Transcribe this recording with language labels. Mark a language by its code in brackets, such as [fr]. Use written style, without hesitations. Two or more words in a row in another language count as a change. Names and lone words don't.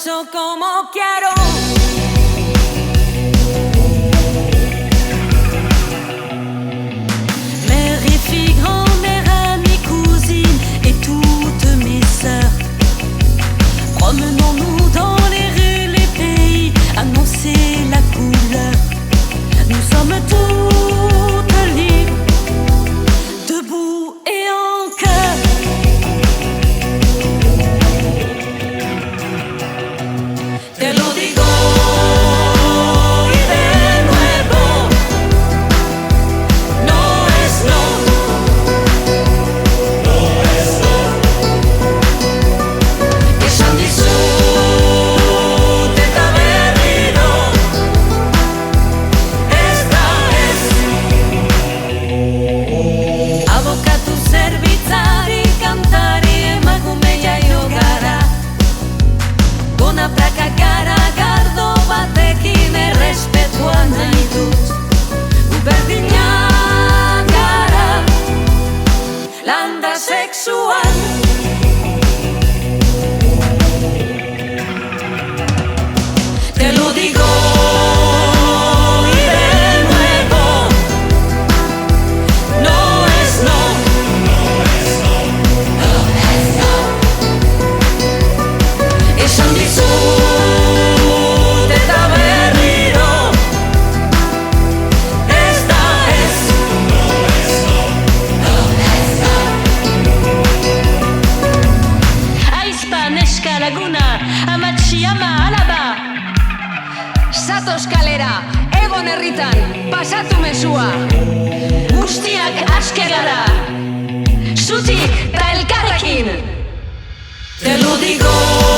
[es] como quiero. [fr] Mère et fille, grand-mère, amis, cousines et toutes mes sœurs, promenons-nous dans les rues, les pays, annoncer la couleur. Nous sommes toutes libres, debout et en cœur. [es] Te lo digo y de nuevo, no es no, no es no. [eu] Esan dizut eta berriro, ez da ez. Abokatu, zerbitzari, kantari, emakume jaio gara. Gona praka gara, gardo batekin errespetua nahi dut. Gu berdinak gara, landa sexual. [es] Te lo digo y de nuevo, no es no, no es no, no es no. [eu] Esan dizut eta berriro, ez da ez, [es] no es no, no es no. [eu] Aizpa, neska, laguna, amatxi, ama, alaba. Zatoz kalera, egon herritan, pasatu mezua. Guztiak aske gara, zutik eta elkarrekin. [es] Te lo digo